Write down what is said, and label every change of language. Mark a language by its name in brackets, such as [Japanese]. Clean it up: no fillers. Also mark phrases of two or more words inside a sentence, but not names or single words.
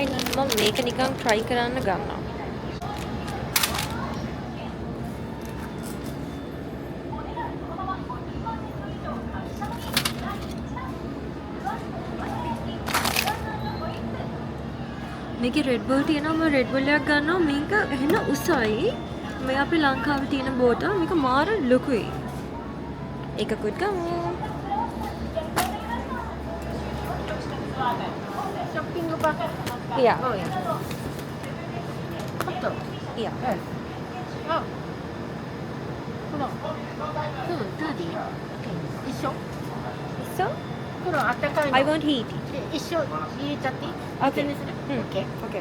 [Sinhala] ඒකින්ද මම මේක නිකන් try කරන්න ගන්නවා. මේකේ රෙඩ් බුල් තියෙනවා. මම රෙඩ් බුල් එකක් ගන්නවා. මේක එහෙන උසයි. මේ අපේ ලංකාවේ තියෙන බෝතල් මේක මාර ලොකුයි. එකකුත් ගමු. [English] Shopping ba? Yeah. Oh, yeah. Hotdog? Yeah. [Japanese] Oh. この、何 一緒 [English] So, [Japanese] このあったかいの [English] I want heat. [Japanese] で一緒入れちゃっていい [English] Okay. [Japanese] 一緒にする、うん [English] OK Okay.